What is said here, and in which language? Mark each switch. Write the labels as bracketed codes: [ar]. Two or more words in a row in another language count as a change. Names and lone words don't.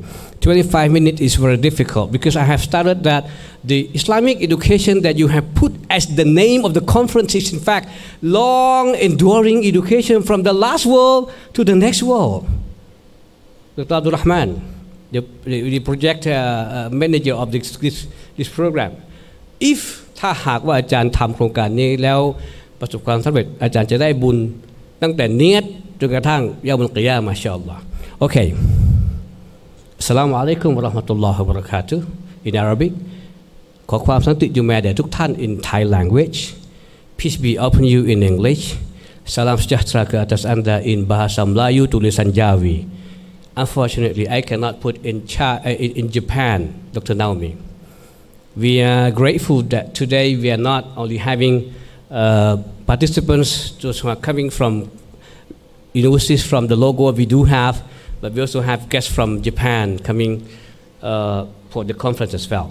[en] 25 minutes is very difficult because I have started that the Islamic education that you have put as the name of the conference is in fact long enduring education from the last world to the next world. Dr. Abdul Rahman, the project manager of this program. [th] If ถ้าหากว่าอาจารย์ทำโครงการนี้แล้วประสบความสำเร็จอาจารย์จะได้บุญตั้งแต่เนียดจนกระทั่งยามุลกิยามะฮ์ มาชาอัลลอฮ์ Okay. [ar] السلام عليكم ورحمة الله وبركاته. [en] In Arabic, [th] ขอความสันติจงมีแด่ทุกท่าน [en] in Thai language. Peace be upon you in English. [ms] Salam sejahtera ke atas anda in bahasa Melayu tulisan Jawi. [en] Unfortunately, I cannot put in Japan, Dr. Naomi. We are grateful that today we are not only having participants, those who are coming from universities from the logo we do have, but we also have guests from Japan coming for the conference as well.